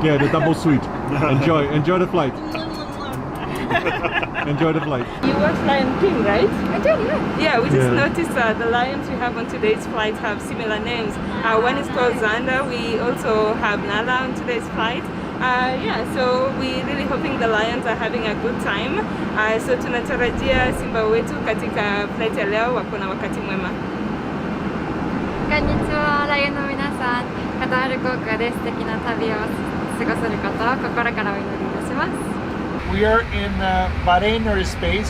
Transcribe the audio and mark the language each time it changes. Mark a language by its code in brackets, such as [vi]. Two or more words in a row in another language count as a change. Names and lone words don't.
[en] yeah, the double suite. Enjoy the flight. Enjoy the flight. You watch Lion King, right? I did, yeah. Yeah, we just noticed the lions we have on today's flight have similar names. One is called Xander. We also have Nala on today's flight. Yeah, so we're really hoping the lions are having a good time. [sw] So tunatarajia simba wetu katika flight ya leo wako na wakati mwema. [ja] こんにちは、ライオンの皆さん、カタール航空で素敵な旅を過ごせることを心からお祈りいたします。 [en] We are in Bahrain airspace.